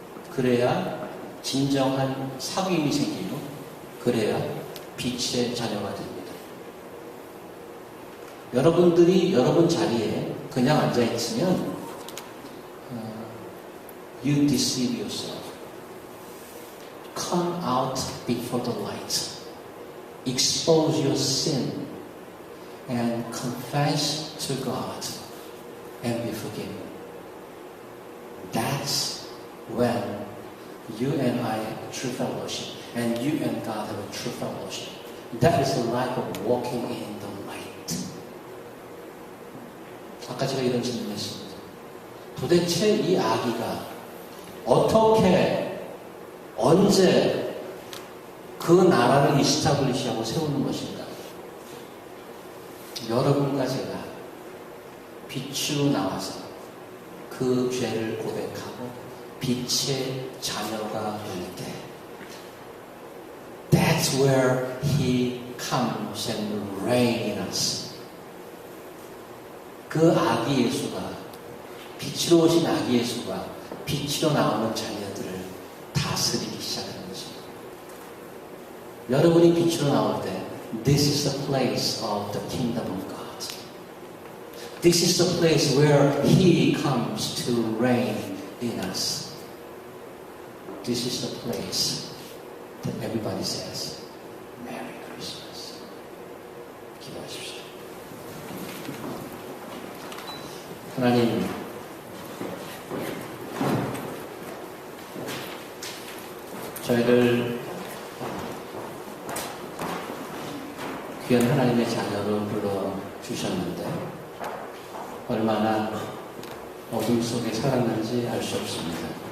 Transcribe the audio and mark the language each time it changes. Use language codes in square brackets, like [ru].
[ko] 그래야 진정한 사귐이 생기고 그래야 빛의 자녀가 됩니다. 여러분들이 여러분 자리에 그냥 앉아있으면 [en] you deceive yourself. Come out before the light. Expose your sin and confess to God and be forgiven. That's when you and I have true fellowship, and you and God have a true fellowship. That is the life of walking in the light. [ko] 아까 제가 이런 질문했습니다. 도대체 이 아기가 어떻게, 언제 그 나라를 이스타블리시하고 세우는 것인가? 여러분과 제가 빛으로 나와서 그 죄를 고백하고 빛의 자녀가 될 때 [en] That's where He comes and reigns in us. [ko] 그 아기 예수가, 빛으로 오신 아기 예수가 빛으로 나오는 자녀들을 다스리기 시작하는 거죠. 여러분이 빛으로 나올 때 [en] This is the place of the kingdom of God. This is the place where He comes to reign in us. This is the place that everybody says, Merry Christmas. [ko] 기도하십시오. 하나님, 저희를 귀한 하나님의 자녀로 불러주셨는데 얼마나 어둠 속에 살았는지 알 수 없습니다.